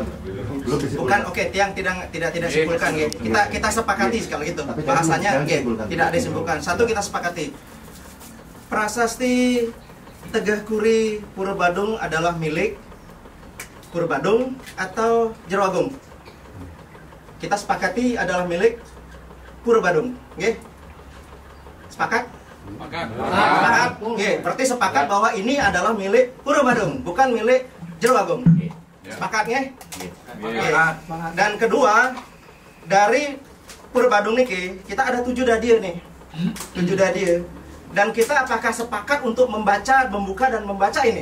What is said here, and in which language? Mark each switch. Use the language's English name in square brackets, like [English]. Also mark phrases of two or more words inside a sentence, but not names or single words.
[Indonesian] bukan oke tiang tidak simpulkan ya kita sepakati kalau gitu bahasanya tidak disimpulkan. Satu kita sepakati prasasti Tegah Kuri Pura Badung adalah milik Pura Badung atau Jero Agung. Kita sepakati adalah milik Pura Badung, nggih? Sepakat? Sepakat. Nggih, berarti sepakat bahwa ini adalah milik Pura Badung, bukan milik Jero Agung. Sepakat nggih? Dan kedua, dari Pura Badung niki kita ada 7 dadir nih. 7 dadir. Dan kita apakah sepakat untuk membaca, membuka dan membaca ini?